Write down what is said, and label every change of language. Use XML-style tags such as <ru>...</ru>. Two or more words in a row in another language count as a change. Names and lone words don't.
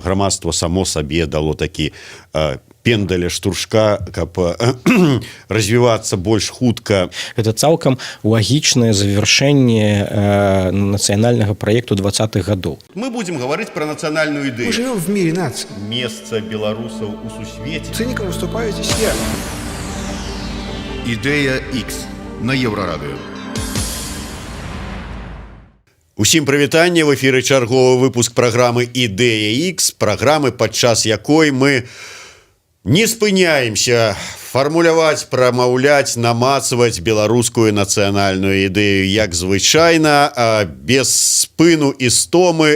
<be>грамадства само сабе дало такі пендаля штуршка, каб развівацца больш хутка. Гэта цалкам лагічнае завяршэнне нацыянальнага праекту 20-х гадоў.</be> <ru>Мы будем говорить про национальную идею. Мы живем в мире наций. Место белорусов</ru> <be>у сусвете.</be> <ru>Циником выступаю здесь я.</ru> <be>Ідея X на Еўрарадыё. Усім прывітанне, в эфіры чарговы выпуск праграмы «Ідэя X», праграмы, падчас якой мы не спыняемся фармуляваць, прамаўляць, намацваць беларускую нацыянальную ідэю як звычайна, без спыну і стомы.</be>